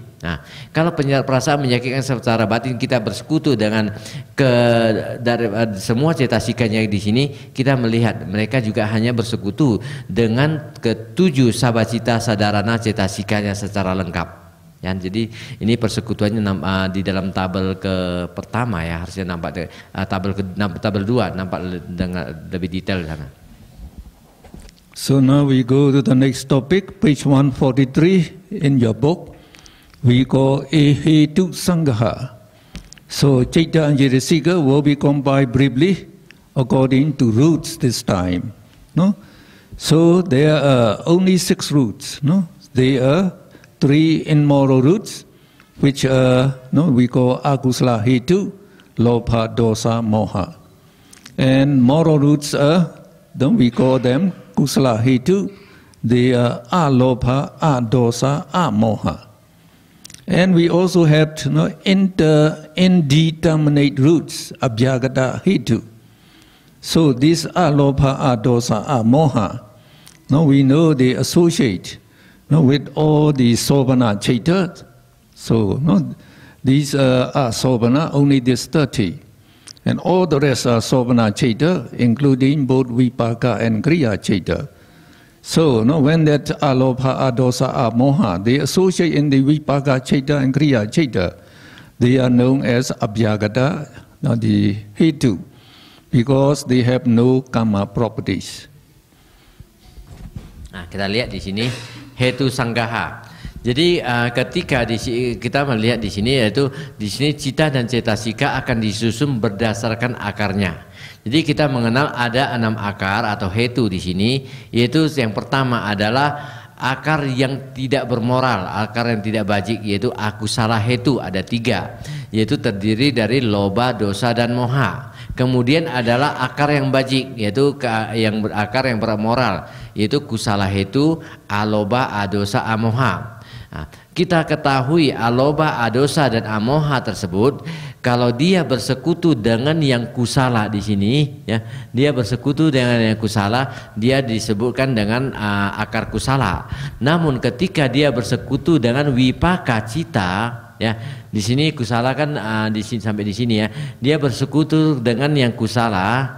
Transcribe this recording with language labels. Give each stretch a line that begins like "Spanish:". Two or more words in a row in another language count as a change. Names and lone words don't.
Indonesian: Nah, kalau perasaan menyakitkan secara batin, kita bersekutu dengan dari semua cetasikanya di sini, kita melihat mereka juga hanya bersekutu dengan ke-7
Pali: Sabacita Sadarana
Indonesian: cetasikanya secara lengkap. Ya, jadi ini persekutuannya di dalam tabel pertama, ya, harusnya nampak tabel 2 nampak dengan lebih detail di sana.
English: So now we go to the next topic, page 143 in your book. We call
Pali: Ehetu Sangha.
English: So Chaita and Chaitasika will be combined briefly according to roots this time. So there are only 6 roots. There are 3 immoral roots, which are we call
Pali: Akusala Hetu, Lobha, Dosa, Moha.
English: And moral roots are, we call them
Pali: Kusala Hetu,
English: They are
Pali: alobha, adosa, amoha.
English: And we also have indeterminate roots,
Pali: abhyagata, hetu.
English: So these
Pali: alobha, adosa, amoha,
English: we know they associate with all the
Pali: sobhana chaita.
English: So these are sobhana, only this 30. And all the rest are
Pali: sobhana chaita,
English: including both vipaka and
Pali: kriya chaita.
English: So when that
Pali: alobha, adosa, amoha,
English: they associate in the
Pali: vipaka chaita
English: and
Pali: kriya chaita,
English: they are known as abhyagata, the hetu, because they have no karma properties.
Indonesian: Nah, kita lihat di sini
Pali: hetu sanggaha.
Indonesian: Jadi ketika kita melihat di sini, yaitu di sini
Pali: cita dan cetasika
Indonesian: akan disusun berdasarkan akarnya. Jadi kita mengenal ada 6 akar atau hetu di sini, yaitu yang pertama adalah akar yang tidak bermoral, akar yang tidak bajik, yaitu
Pali: akusala hetu,
Indonesian: ada 3, yaitu terdiri dari
Pali: loba, dosa,
Indonesian: dan moha. Kemudian adalah akar yang bajik, yaitu akar yang bermoral, yaitu
Pali: kusala hetu, aloba, adosa, amoha.
Indonesian: Nah, kita ketahui
Pali: aloba, adosa,
Indonesian: dan amoha tersebut kalau dia bersekutu dengan yang kusala di sini, ya, dia bersekutu dengan yang kusala, dia disebutkan dengan akar kusala. Namun ketika dia bersekutu dengan
Pali: wipaka cita,
Indonesian: ya, di sini kusala kan di sini sampai di sini, ya, dia bersekutu dengan yang kusala.